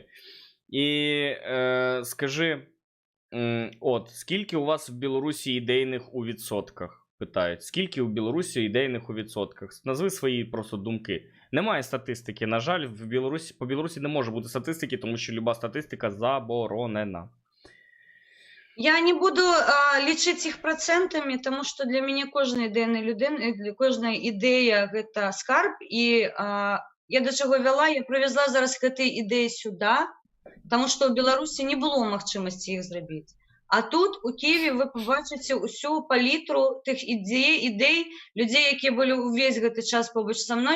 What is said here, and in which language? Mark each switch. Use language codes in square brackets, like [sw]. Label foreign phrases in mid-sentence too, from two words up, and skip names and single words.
[uk] І скажи, от, скільки у вас в Білорусі ідейних у відсотках? Питають, скільки у Білорусі ідейних у відсотках? Назви свої просто думки. Немає статистики. На жаль, по Білорусі не може бути статистики, тому що люба статистика заборонена. [be] Я не буду лічыць іх працэнтамі, [uk] тому що [be] для мяне кожная ідейная людина, кожная ідэя гэта скарб, і я да чаго вяла, я прывязла зараз гэтыя ідэі сюда, тому што ў Беларусі не было магчымасці іх зрабіць. А тут у Киеве вы побачыце ўсю палітру тых ідэй, людзей, якія былі ўвесь гэты час побач са мной.